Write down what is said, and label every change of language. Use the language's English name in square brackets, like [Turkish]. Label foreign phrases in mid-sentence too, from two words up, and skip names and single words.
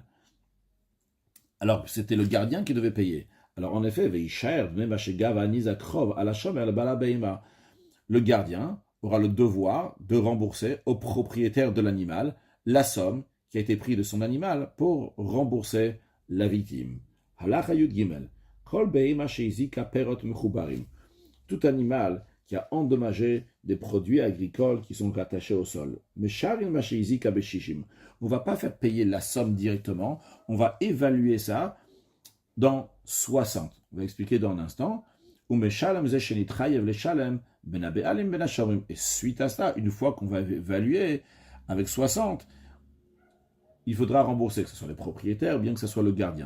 [French] Alors, c'était le gardien qui devait payer. Alors, en effet, le gardien aura le devoir de rembourser au propriétaire de l'animal la somme qui a été prise de son animal pour rembourser la victime. [Hebrew] הלכה יוד גימל. כל בהמה שהזיקה פירות מחוברים. [French] Tout animal qui a endommagé des produits agricoles qui sont rattachés au sol. Mais [Hebrew] שרין מה שהזיקה בששים. [French] On ne va pas faire payer la somme directement, on va évaluer ça dans 60. On va expliquer dans un instant. Et suite à ça, une fois qu'on va évaluer avec 60, il faudra rembourser, que ce soit les propriétaires ou bien que ce soit le gardien.